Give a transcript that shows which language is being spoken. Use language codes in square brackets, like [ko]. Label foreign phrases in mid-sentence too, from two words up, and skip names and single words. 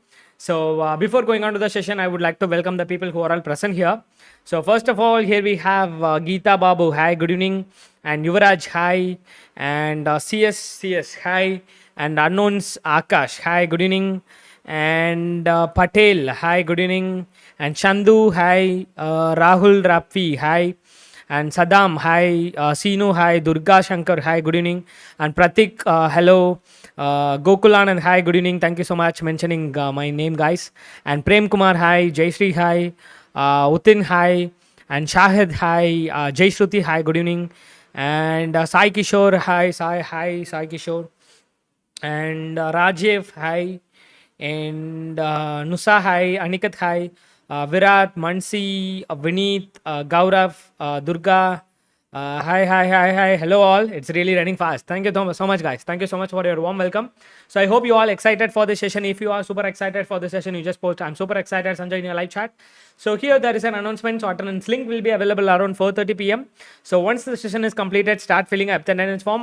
[en] So before going on to the session, I would like to welcome the people who are all present here. So first of all, here we have Geeta Babu. Hi, good evening. And Yuvraj, hi. And CS, hi. And Unknowns Akash, hi, good evening. And Patel, hi, good evening. And Chandu, hi. Rahul Rapfi, hi. And Saddam, hi. Sinu, hi. Durga Shankar, hi. Good evening. And Pratik, hello. Gokulanand, hi. Good evening. Thank you so much mentioning my name, guys. And Prem Kumar, hi. Jayshree, hi. Utin, hi. And Shahid, hi. Jayshruti, hi. Good evening. And Sai Kishore, hi. Sai Kishore. And Rajiv, hi. And Nusa, hi. Anikat, hi. Virat, Mansi, Vineet, Gaurav, Durga. Hi. Hello, all. It's really running fast. Thank you so much, guys. Thank you so much for your warm welcome. So, I hope you all excited for this session. If you are super excited for the session, you just post, I'm super excited, Sanjay, in your live chat. So, here there is an announcement. So, attendance link will be available around 4:30 p.m. So, once the session is completed, start filling up the attendance form.